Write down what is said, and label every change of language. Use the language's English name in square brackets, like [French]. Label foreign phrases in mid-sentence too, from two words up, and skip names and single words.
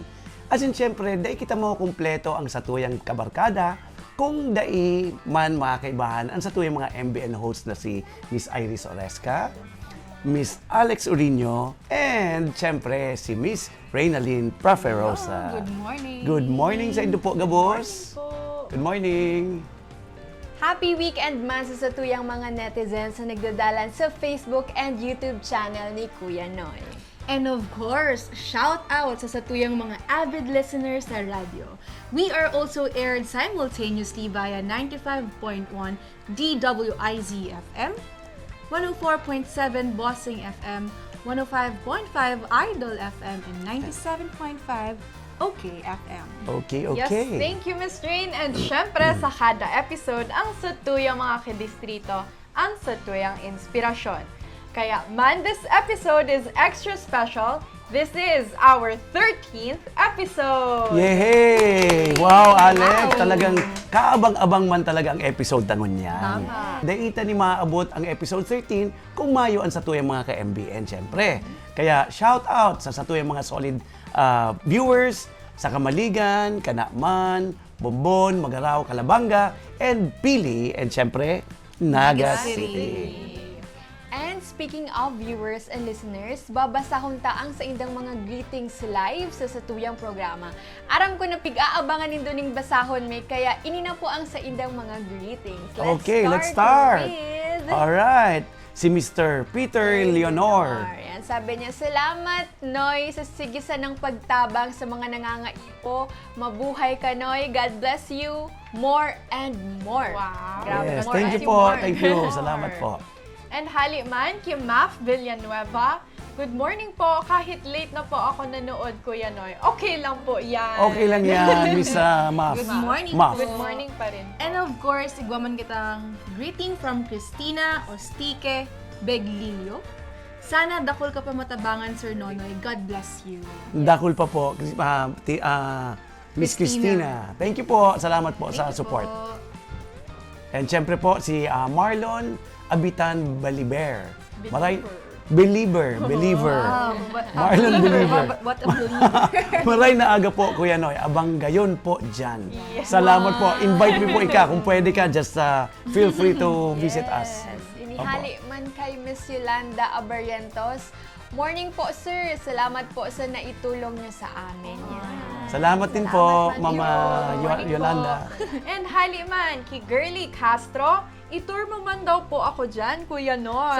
[Bikol] As in, syempre, dahil kita mo kumpleto ang satuyang kabarkada kung dai man makaibahan ang satuyang mga MBN hosts na si Miss Iris Oresca, Miss Alex Urino, and syempre si Miss Reynalyn Praferosa. [English] Good morning! Good morning [Bikol] sa indo po, Gabos! [English] Good morning! Happy weekend [Bikol] man sa satuyang mga netizens na nagdadalan sa Facebook and YouTube channel ni Kuya Noy. [English] And of course, shout out [Bikol] sa satuyang mga [English] avid listeners [Bikol] sa radyo. [English] We are also aired simultaneously via 95.1 DWIZ FM, 104.7 Bossing FM, 105.5 Idol FM, and 97.5 OK FM. Okay. Yes, thank you, Miss Rain. [Bikol] And syempre, sa kada episode, ang satuyang mga kadistrito, ang satuyang inspirasyon. Kaya man, [English] this episode is extra special. This is our 13th episode! Yehey! Wow, Alex! [Bikol] Talagang kaabang-abang man talaga ang episode tangon niyan. Tama. Daita ni maabot ang episode 13 kung mayo ang satuyang mga ka-MBN, syempre. Kaya [English] shout out [Bikol] sa satuyang mga [English] solid viewers [Bikol] sa Kamaligan, Kanakman, Bombon, Magaraw, Calabanga, and Pili, and syempre, Naga City. [English] And speaking of viewers and listeners, [Bikol] babasahon taang sa indang mga [English] greetings live [Bikol] sa satuyang programa. Aram ko na pig-aabangan nindo ning basahon may kaya ini na po ang sa indang mga greetings. [English] Let's start! With Alright! [Bikol] Si Mr. Peter Leonor. Yan, sabi niya, salamat, Noy, sa sigisan ng pagtabang sa mga nangangaipo. Mabuhay ka, Noy. [English] God bless you. More and more. Wow. Grabe, Yes, more thank you and po. more. Thank you. [Bikol] Salamat po. And hali man, kay Maf Villanueva. [English] Good morning po. [Filipino] Kahit late na po ako nanood, Kuya Noy. Okay lang po yan. Okay lang yan, Miss Maf. [English] Good morning Maf. po. Good morning [Filipino] pa rin. [English] And of course, [Bikol] igwaman kitang [English] greeting from [Bikol] Cristina Ostique Beglilio. Sana dakol ka pa matabangan, Sir Nonoy. [English] God bless you. [Bikol] Dakul pa po, [English] Miss Christina. Thank you po. [Filipino] Salamat po sa [English] Thank you support. po. [Bikol] And syempre po, si Marlon Abitan Baliber. [English] Believer. Wow, Marlon Believer. What a believer. [Bikol] Maray na aga po, Kuya Noy. Abang gayon po dyan. Salamat po. [English] Invite me [Bikol] po ika. Kung pwede ka, [English] just feel free to visit us. Yes. [Bikol] Inihali man kay Miss Yolanda Abarrientos. [English] Morning po, sir. [Filipino] Salamat po sa naitulong niyo sa amin. Yan. Salamat din po, Salamat, Mama [English] Morning Yolanda. po. [Bikol] And hali man, kay Girly Castro. [English] I-tour mo [Bikol] man daw po ako dyan, Kuya Noy.